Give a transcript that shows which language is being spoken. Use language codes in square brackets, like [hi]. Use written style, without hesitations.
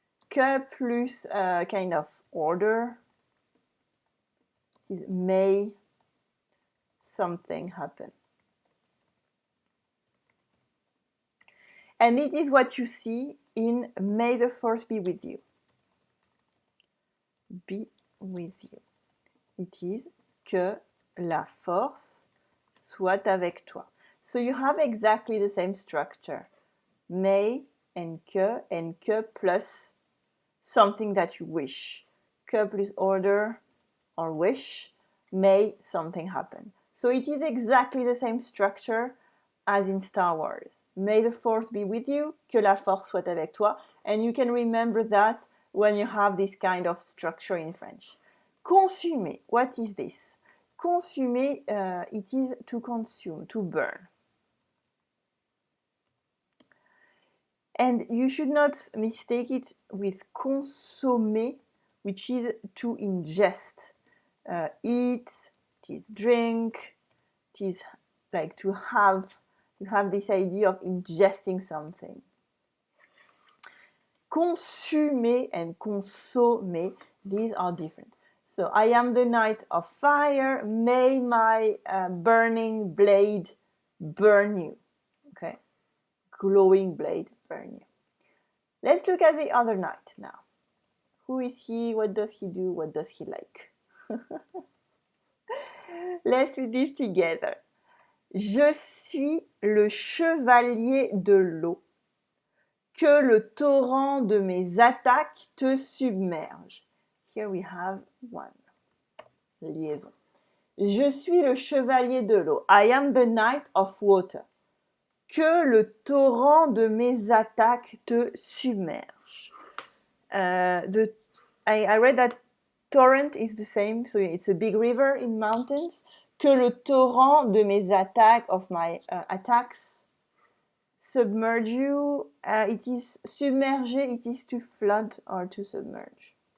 [en] Que plus kind of order, is may something happen. And it is what you see in May the Force be with you. Be with you. It is [fr] que la force soit avec toi. [en] So you have exactly the same structure. may and que plus something that you wish. Que plus order or wish, may something happen. So it is exactly the same structure as in Star Wars. May the force be with you, [fr] que la force soit avec toi. [en] And you can remember that when you have this kind of structure in French. Consumer, what is this? Consumer, it is to consume, to burn. And you should not mistake it with consommer, which is to ingest. Eat, it is drink, it is like to have this idea of ingesting something. Consumer and consommer, these are different. So I am the knight of fire, may my burning blade burn you. Okay, glowing blade burn you. Let's look at the other knight now. Who is he? What does he do? What does he like? Let's read this together. [fr] Je suis le chevalier de l'eau. Que le torrent de mes attaques te submerge. [en] Here we have one. Liaison. [fr] Je suis le chevalier de l'eau. [en] I am the knight of water. [fr] Que le torrent de mes attaques te submerge. [en] I read that torrent is the same, so it's a big river in mountains. [fr] Que le torrent de mes attaques, [en] of my attacks, submerge you. It is submerger, it is to flood or to submerge.